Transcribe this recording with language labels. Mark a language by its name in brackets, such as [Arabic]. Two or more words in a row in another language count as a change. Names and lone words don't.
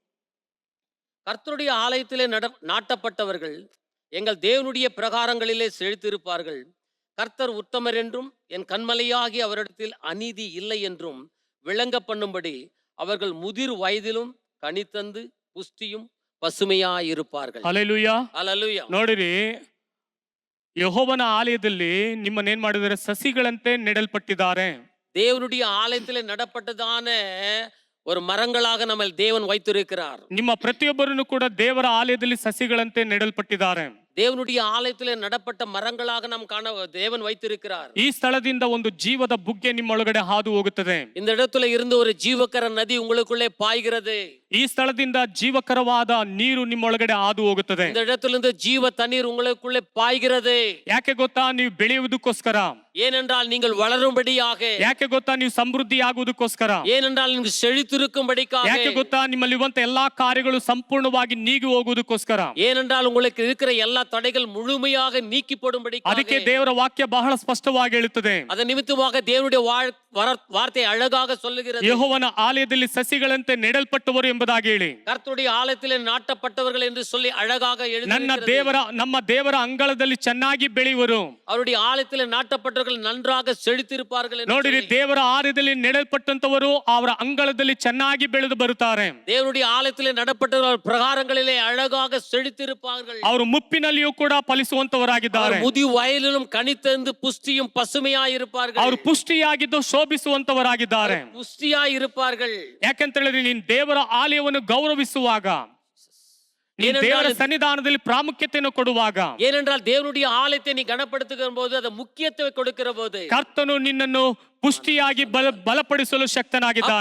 [Tamil] கர்த்தருடைய ஆலயத்திலே நாட்டப்பட்டவர்கள் எங்கள் தேவனுடைய பிரகாரங்களிலே செழித்திருப்பார்கள். கர்த்தர் உத்தமர் என்றும் என் கண்மலையாகி அவரிடத்தில் அநீதி இல்லை என்றும் விளங்க பண்ணும்படி அவர்கள் முதிர் வயதிலும் கனித்தந்து புஷ்டியும் பசுமையாயிருப்பார்கள். [Kannada] ಹಲ್ಲೆಲೂಯಾ. [Tamil] ஹல்லேலூயா. [Kannada] ನೋಡಿರಿ, ಯೆಹೋವನ ಆಲಯದಲ್ಲಿ ನಿಮ್ಮನ್ನೇನ್ ಮಾಡಿದರೆ ಸಸಿಗಳಂತೆ ನೆಡಲ್ಪಟ್ಟಿದ್ದಾರೆ. [Tamil] தேவனுடைய ஆலயத்திலே நடப்பட்டதான ஒரு மரங்களாக நம்ம தேவன் வைத்திருக்கிறார். [Kannada] ನಿಮ್ಮ ಪ್ರತಿಯೊಬ್ಬರನ್ನು ಕೂಡ ದೇವರ ಆಲಯದಲ್ಲಿ ಸಸಿಗಳಂತೆ ನೆಡಲ್ಪಟ್ಟಿದ್ದಾರೆ. [Tamil] தேவனுடைய ஆலயத்திலே நடப்பட்ட மரங்களாக நாம் காண தேவன் வைத்திருக்கிறார். [Kannada] ಈ ಸ್ಥಳದಿಂದ ಒಂದು ಜೀವದ ಬುಗ್ಗೆ ನಿಮ್ಮೊಳಗಡೆ ಹಾದು ಹೋಗುತ್ತದೆ. [Tamil] இந்த இடத்துல இருந்து ஒரு ஜீவக்கர நதி உங்களுக்குள்ளே பாய்கிறது. [Kannada] ಈ ಸ್ಥಳದಿಂದ ಜೀವಕರವಾದ ನೀರು ನಿಮ್ಮೊಳಗಡೆ ಹಾದು ಹೋಗುತ್ತದೆ. [Tamil] இந்த இடத்திலிருந்து ஜீவ தண்ணீர் உங்களுக்குள்ளே பாய்கிறது. [Kannada] ಯಾಕೆ ಗೊತ್ತಾ? ನೀವು ಬೆಳೆಯುವುದಕ್ಕೋಸ್ಕರ. [Tamil] ஏனென்றால் நீங்கள் வளரும்படியாக. [Kannada] ಯಾಕೆ ಗೊತ್ತಾ? ನೀವು ಸಮೃದ್ಧಿ ಆಗುವುದಕ್ಕೋಸ್ಕರ. [Tamil] ஏனென்றால் நீங்கள் செழித்திருக்கும்படிக்காக. [Kannada] ಯಾಕೆ ಗೊತ್ತಾ? ನಿಮ್ಮಲ್ಲಿರುವಂತ ಎಲ್ಲಾ ಕಾರ್ಯಗಳು ಸಂಪೂರ್ಣವಾಗಿ ನೀಗಿ ಹೋಗುವುದಕ್ಕೋಸ್ಕರ. [Tamil] ஏனென்றால் உங்களுக்கு இருக்கிற எல்லா தடைகள் முழுமையாக நீக்கி போடும்படிக்காக. [Kannada] ಅದಕ್ಕೆ ದೇವರ ವಾಕ್ಯ ಬಹಳ ಸ್ಪಷ್ಟವಾಗಿ ಹೇಳುತ್ತದೆ. [Tamil] அதன் நிமித்தமாக தேவனுடைய வார்த்தை அழகாக சொல்லுகிறது. [Kannada] ಯೆಹೋವನ ಆಲಯದಲ್ಲಿ ಸಸಿಗಳಂತೆ ನೆಡಲ್ಪಟ್ಟವರು ಎಂಬುದಾಗಿ ಹೇಳಿ, [Tamil] கர்த்தருடைய ஆலயத்திலே நாட்டப்பட்டவர்கள் என்று சொல்லி அழகாக எழுதியிருக்கிறது. [Kannada] ನಮ್ಮ ದೇವರ ಅಂಗಳದಲ್ಲಿ ಚೆನ್ನಾಗಿ ಬೆಳೆಯುವರು. [Tamil] அவருடைய ஆலயத்திலே நாட்டப்பட்டவர்கள் நன்றாக செழித்திருப்பார்கள். [Kannada] ನೋಡಿರಿ, ದೇವರ ಆಲಯದಲ್ಲಿ ನೆಡಲ್ಪಟ್ಟಂತವರು ಅವರ ಅಂಗಳದಲ್ಲಿ ಚೆನ್ನಾಗಿ ಬೆಳೆದು ಬರುತ್ತಾರೆ. [Tamil] தேவனுடைய ஆலயத்திலே நடப்பட்டவர்கள் பிரகாரங்களிலே அழகாக செழித்திருப்பார்கள். [Kannada] ಅವರು ಮುಪ್ಪಿನಲ್ಲಿಯೂ ಕೂಡ ಫಲಿಸುವಂತವರಾಗಿದ್ದಾರೆ. [Tamil] முதி வயலிலும் கனித்தந்து புஷ்டியும் பசுமையாயிருப்பார்கள். [Kannada] ಅವರು ಪುಷ್ಟಿಯಾಗಿದ್ದು ಶೋಭಿಸುವಂತವರಾಗಿದ್ದಾರೆ. [Tamil] புஷ்டியாயிருப்பார்கள். [Kannada] ಯಾಕಂತ ಹೇಳಿದ್ರೆ, ನೀನು ದೇವರ ಆಲಯವನ್ನು ಗೌರವಿಸುವಾಗ, ನೀನು ದೇವರ ಸನ್ನಿಧಾನದಲ್ಲಿ ಪ್ರಾಮುಖ್ಯತೆಯನ್ನು ಕೊಡುವಾಗ, [Tamil] ஏனென்றால் தேவனுடைய ஆலயத்தை நீ கனப்படுத்துகிற போது அது முக்கியத்துவம் கொடுக்கிற போது [Kannada] ಕರ್ತನು ನಿನ್ನನ್ನು ಪುಷ್ಟಿಯಾಗಿ ಬಲಪಡಿಸಲು ಶಕ್ತನಾಗಿದ್ದಾನೆ.